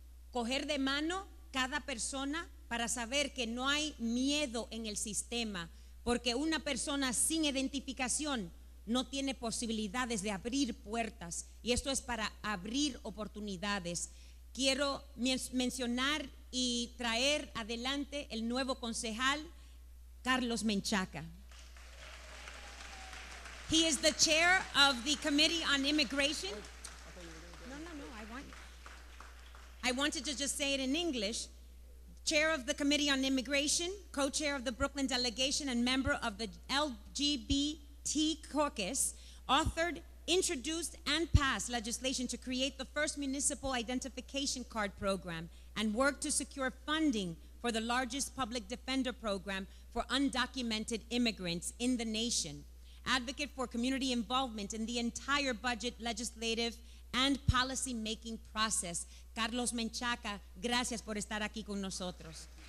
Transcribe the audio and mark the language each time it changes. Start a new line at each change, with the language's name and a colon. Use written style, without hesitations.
Spanish: coger de mano cada persona para saber que no hay miedo en el sistema, porque una persona sin identificación no tiene posibilidades de abrir puertas, y esto es para abrir oportunidades. Quiero mencionar y traer adelante el nuevo concejal Carlos Menchaca.
English: He is the chair of the Committee on Immigration. No, I wanted to just say it in English. Chair of the Committee on Immigration, co-chair of the Brooklyn delegation, and member of the LGBT caucus, authored, introduced, and passed legislation to create the first municipal identification card program, and worked to secure funding for the largest public defender program for undocumented immigrants in the nation. Advocate for community involvement in the entire budget, legislative, and policy-making process.
Spanish: Carlos Menchaca, gracias por estar aquí con nosotros.